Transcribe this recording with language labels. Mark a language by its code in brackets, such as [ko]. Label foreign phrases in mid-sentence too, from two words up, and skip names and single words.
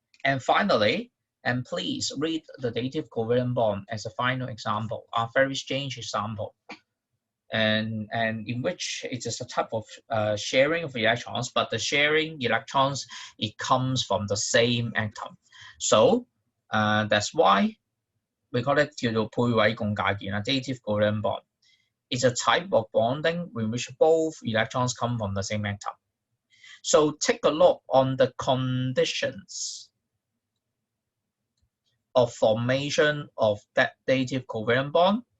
[en] And finally, and please read the dative covalent bond as a final example, a very strange example, and in which it is a type of sharing of electrons, but the sharing electrons, it comes from the same atom. So that's why we call it [yue] 叫做配位共介鍵, [en] a dative covalent bond. It's a type of bonding in which both electrons come from the same atom. So take a look on the conditions of formation of that dative covalent bond.